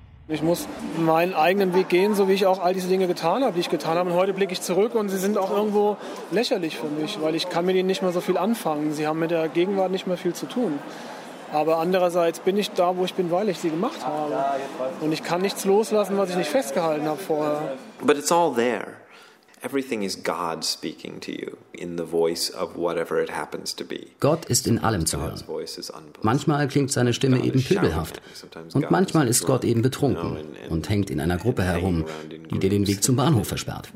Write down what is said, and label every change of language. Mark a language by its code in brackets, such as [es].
[de] Ich muss meinen eigenen Weg gehen, so wie ich auch all diese Dinge getan habe, die ich getan habe. Und heute blicke ich zurück und sie sind auch irgendwo lächerlich für mich, weil ich kann mit ihnen nicht mehr so viel anfangen. Sie haben mit der Gegenwart nicht mehr viel zu tun. Aber andererseits bin ich da, wo ich bin, weil ich sie gemacht habe. Und ich kann nichts loslassen, was ich nicht festgehalten habe vorher. [en] But it's all there. Everything is God speaking to you in the voice of whatever it happens to be. [de] Gott ist in allem zu hören. Manchmal klingt seine Stimme eben pöbelhaft und manchmal ist Gott eben betrunken und hängt in einer Gruppe herum, die dir den Weg zum Bahnhof versperrt.